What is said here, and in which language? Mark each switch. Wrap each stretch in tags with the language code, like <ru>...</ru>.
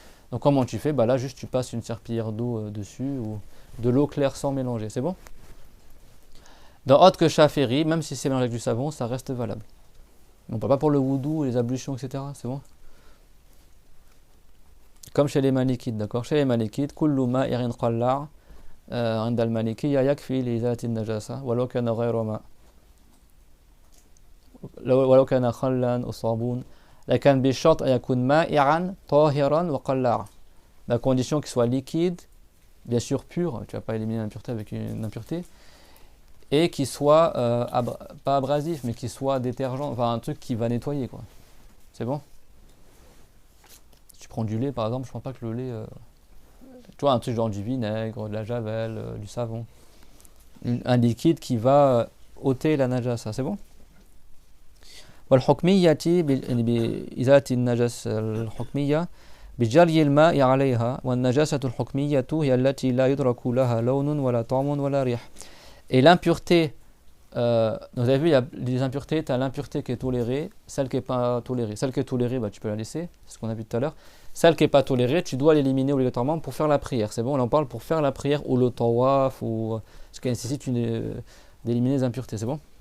<fr>Donc comment tu fais? Bah là juste tu passes une serpillière d'eau dessus, ou de l'eau claire sans mélanger, c'est bon? Dans autre que Shafi'i, même si c'est mélangé avec du savon, ça reste valable. On ne parle pas pour le wudu, les ablutions, etc. C'est bon? Comme chez les malikites, d'accord? Chez les malikites,</fr> <ar>kullu ma'irin qalla' عند المالكية يكفي لإزالة النجاسة ولو كان غير ماء. ولو كان خلا أو صابون لكن بشرط أن يكون مائعا طاهرا وقلاعا.</ar> <fr>La condition qu'il soit liquide, bien sûr pur, tu vas pas éliminer l'impureté avec une impureté, et qu'il soit pas abrasif, mais qu'il soit détergent, enfin un truc qui va nettoyer quoi. C'est bon? Si tu prends du lait par exemple, je ne pense pas que le lait, tu vois un truc genre du vinaigre, de la javel, du savon, un liquide qui va ôter la najasa, c'est bon?</fr> <ar>والحكمية بإزالة النجاسة الحكمية بجري الماء عليها والنجاسة الحكمية هي التي لا يدرك لها لون ولا طعم ولا ريح.</ar> <fr>Et l'impureté, donc vous avez vu, il y a des impuretés, tu as l'impureté qui est tolérée, celle qui n'est pas tolérée. Celle qui est tolérée, bah, tu peux la laisser, c'est ce qu'on a vu tout à l'heure. Celle qui n'est pas tolérée, tu dois l'éliminer obligatoirement pour faire la prière. C'est bon, là on parle pour faire la prière ou le tawaf, ou ce qui nécessite d'éliminer les impuretés, c'est bon?</fr>